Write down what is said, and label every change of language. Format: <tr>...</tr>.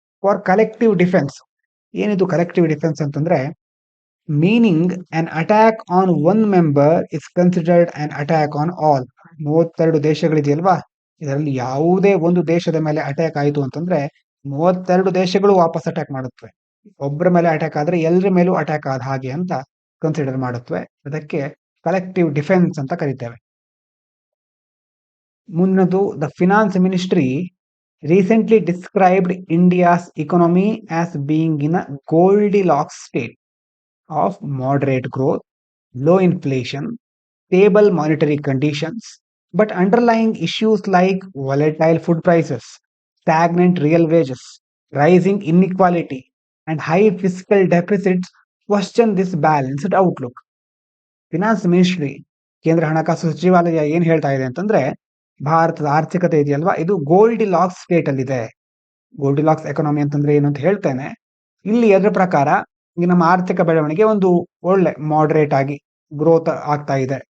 <en>For collective defence.</en> <kn>ಏನಿದು collective defence ಅಂತಂದ್ರೆ,</kn> <en>Meaning an attack on one member is considered an attack on all.</en> <kn>32 ದೇಶಗಳಿದೆಯಲ್ವಾ, ಇದರಲ್ಲಿ ಯಾವುದೇ ಒಂದು ದೇಶದ ಮೇಲೆ ಅಟ್ಯಾಕ್ ಆಯಿತು ಅಂತಂದ್ರೆ 32 ದೇಶಗಳು ವಾಪಸ್ ಅಟ್ಯಾಕ್ ಮಾಡುತ್ತವೆ. ಒಬ್ಬರ ಮೇಲೆ ಅಟ್ಯಾಕ್ ಆದ್ರೆ ಎಲ್ಲರ ಮೇಲೂ ಅಟ್ಯಾಕ್ ಆದ ಹಾಗೆ ಅಂತ ಕನ್ಸಿಡರ್ ಮಾಡುತ್ತವೆ. ಅದಕ್ಕೆ ಕಲೆಕ್ಟಿವ್ ಡಿಫೆನ್ಸ್ ಅಂತ ಕರೀತೇವೆ.</kn> <en>ಮುಂದಿನದು, the finance ministry recently described India's economy as being in a Goldilocks state of moderate growth, low inflation, stable monetary conditions, but underlying issues like volatile food prices, stagnant real wages, rising inequality, and high fiscal deficits question this balanced outlook.</en> <kn>Finance ministry, ಕೇಂದ್ರ ಹಣಕಾಸು ಸಚಿವಾಲಯ ಏನ್ ಹೇಳ್ತಾ ಇದೆ ಅಂತಂದ್ರೆ, ಭಾರತದ ಆರ್ಥಿಕತೆ ಇದೆಯಲ್ವಾ, ಇದು ಗೋಲ್ಡಿಲಾಕ್ಸ್ ಸ್ಟೇಟ್ ಅಲ್ಲಿ ಇದೆ. ಗೋಲ್ಡಿಲಾಕ್ಸ್ ಎಕಾನಮಿ ಅಂತಂದ್ರೆ ಏನು ಅಂತ ಹೇಳ್ತೇನೆ. ಇಲ್ಲಿ ಅದರ ಪ್ರಕಾರ ಈ ನಮ್ಮ ಆರ್ಥಿಕ ಬೆಳವಣಿಗೆ ಒಂದು ಒಳ್ಳೆ ಮಾಡರೇಟ್ ಆಗಿ ಗ್ರೋತ್ ಆಗ್ತಾ ಇದೆ.</kn>